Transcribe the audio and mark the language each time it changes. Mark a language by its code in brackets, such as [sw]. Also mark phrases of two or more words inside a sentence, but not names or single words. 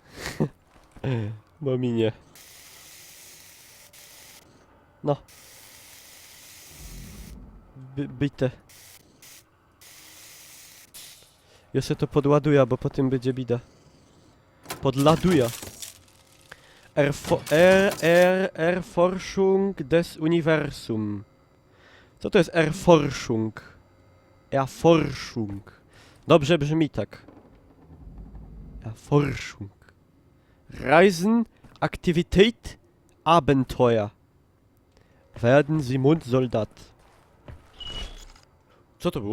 [pl] Bo mi nie. No. Bite. Ja se to podładuję, bo potem będzie bida. Podladuję. [de] Erforschung des Universum. [pl] Co to jest Erforschung? Erforschung. Dobrze brzmi tak. Erforschung. [de] Reisen, Aktivität, Abenteuer. Werden Sie Mundsoldat. [pl] Co to było?